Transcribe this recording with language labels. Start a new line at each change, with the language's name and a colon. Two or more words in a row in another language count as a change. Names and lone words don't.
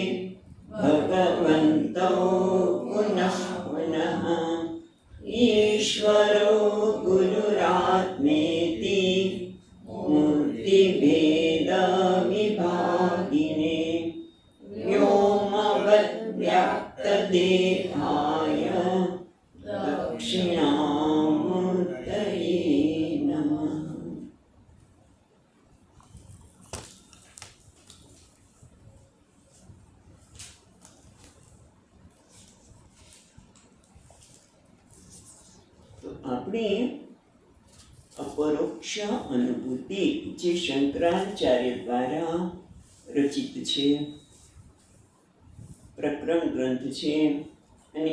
Sanskrit: भगवन्तौ पुनः पुनः ईश्वरो गुरुरात्मेति मूर्तिभेदविभागिने व्योमवद्व्याप्तदेहाय दक्षिणामूर्तये नमः।
Gujarati: તો આપણે अपरोक्ष अनुभूति જે શંકરાચાર્ય દ્વારા રચિત છે, પ્રકરણ ગ્રંથ છે, અને